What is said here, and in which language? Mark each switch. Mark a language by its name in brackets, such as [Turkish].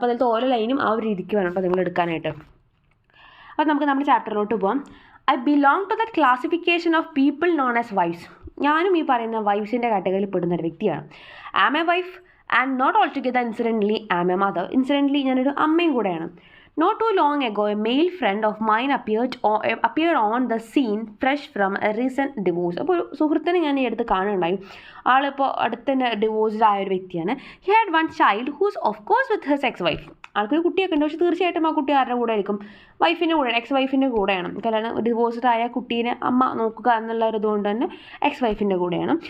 [Malayalam] അപ്പോൾ അതിലത്തെ ഓരോ ലൈനും ആ ഒരു രീതിക്ക് വേണം അപ്പോൾ നിങ്ങൾ എടുക്കാനായിട്ട്. അപ്പോൾ നമുക്ക് നമ്മുടെ ചാപ്റ്ററിലോട്ട് പോകാം. [English] I belong to that classification of people known as wives. [Malayalam] ഞാനും ഈ പറയുന്ന വൈഫ്സിൻ്റെ കാറ്റഗറിയിൽ പെടുന്ന ഒരു വ്യക്തിയാണ്. [English] Am a wife and not all together incidentally am a mother. [Malayalam] Incidentally ഞാനൊരു അമ്മയും കൂടെയാണ്. [English] Not too long ago, a male friend of mine appeared on the scene fresh from a recent divorce. [Malayalam] അപ്പോൾ ഒരു സുഹൃത്തിനെ ഞാൻ ഈ അടുത്ത് കാണുന്നുണ്ടായി. ആളിപ്പോൾ അടുത്ത് തന്നെ ഡിവോഴ്സ്ഡ് ആയ ഒരു വ്യക്തിയാണ്. [English] He had one child whose of course with his ex wife. [Malayalam] ആൾക്കൊരു കുട്ടിയൊക്കെ ഉണ്ട്, പക്ഷേ തീർച്ചയായിട്ടും ആ കുട്ടി ആരുടെ കൂടെ ആയിരിക്കും, വൈഫിൻ്റെ കൂടെ, എക്സ് വൈഫിൻ്റെ കൂടെയാണ്. കല്യാണം ഡിവോഴ്സ്ഡ് ആയ കുട്ടീനെ അമ്മ നോക്കുക എന്നുള്ള ഒരു ഇതുകൊണ്ട് തന്നെ എക്സ് വൈഫിൻ്റെ കൂടെയാണ്.